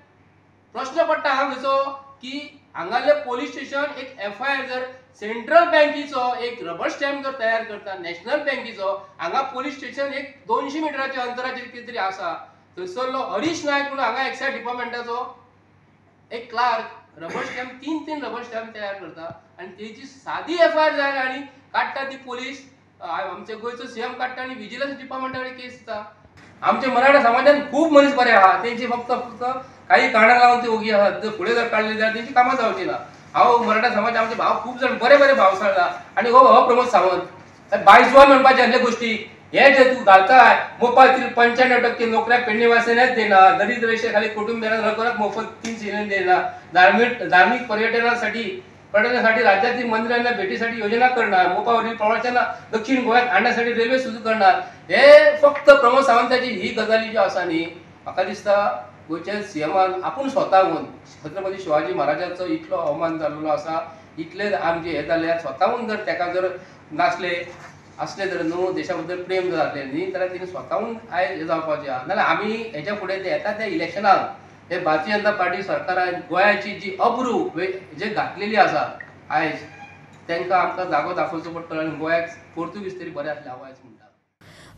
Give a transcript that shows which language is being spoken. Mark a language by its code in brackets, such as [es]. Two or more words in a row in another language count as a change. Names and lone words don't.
[kok] प्रश्न पडटा हांगाचो की हांगाले [en] police station [kok] एक एफआयआर जर [en] Central bank [kok] एक [en] rubber stamp [kok] जर तयार करता, नॅशनल बँकेचो, हांगा [en] police station [kok] एक 200 मिटराच्या अंतराचेर कितें तरी आसा, थंयसरलो हरीश नायक म्हणून हांगा [en] excise department [kok] एक [en] clerk rubber stamp 3 rubber stamp [kok] तयार करता आनी तेची सादी एफआयआर जायना आनी काडटा ती पोलीस, आमचे गोंयचो सीएम काडटा आनी [en] vigilance department [kok] कडेन केस जाता। आमचे मराठा समाजान खूब मनीस बरे आहा, तेंची फक्त काही कारणाक लागून ती ओगी आहात, जर फुडें जर काडली जाल्यार तेंची कामां जावची ना। हांव मराठा समाज आमचे भाव खूब जाण बरे बरे भाव सांगला आणि हो प्रमोद सावंत बायजवान म्हणपाचे असले गोष्टी हे जे तू घालताय [mr] मोफातील 95% नोकऱ्या पेडणेवासियांनाच देना दरिद्र रेषे खाली कुटुंबियांना लवकरात मोफत 3 सिलेंडर देना धार्मिक पर्यटनासाठी राज्यातील मंदिरांना भेटीसाठी योजना करणार मोफावरील प्रवाशांना दक्षिण गोव्यात आणण्यासाठी रेल्वे सुरू करणार हे फक्त प्रमोद सावंताची ही गजाली [kok] जी आसा न्ही म्हाका दिसता गोंयच्या सीएमान आपूण स्वताहून छत्रपती शिवाजी महाराजांचो इतलो अवमान जाल्लो आसा इतले आमचे हे जाल्ले स्वताहून जर ताका जर नासले असले जर न्हू देशा बद्दल प्रेम जर जातलें न्ही जाल्यार तिणें स्वताहून आयज हे जावपाचें आहा नाल्यार आमी हेच्या फुडें ते येता त्या इलेक्शनाक हे भारतीय जनता पार्टी सरकारान गोंयाची जी अब्रू जे घातलेली आसा आयज तांकां आमकां जागो दाखोवचो पडटलो आनी गोंयाक पोर्तुगीज तरी बरें आसलें हांव आयज म्हणटा.